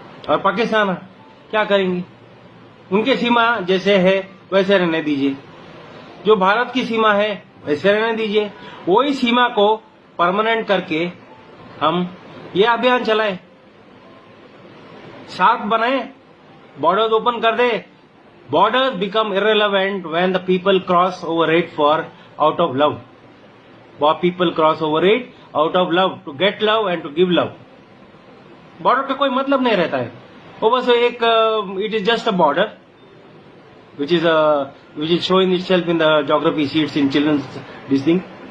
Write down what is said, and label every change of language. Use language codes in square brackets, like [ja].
[hi] और पाकिस्तान क्या करेंगे? उनकी सीमा जैसे है वैसे रहने दीजिए, जो भारत की सीमा है वैसे रहने दीजिए। वही सीमा को परमानेंट करके हम ये अभियान चलाएं, साथ बनाएं, बॉर्डर्स ओपन कर दे। [en] Borders become irrelevant when the people cross over it for out of love. People cross over it out of love, to get love and to give love. [hi] Border का कोई मतलब नहीं रहता है, वो बस एक [en] It is just a border which is showing itself in the geography sheets in children's this thing.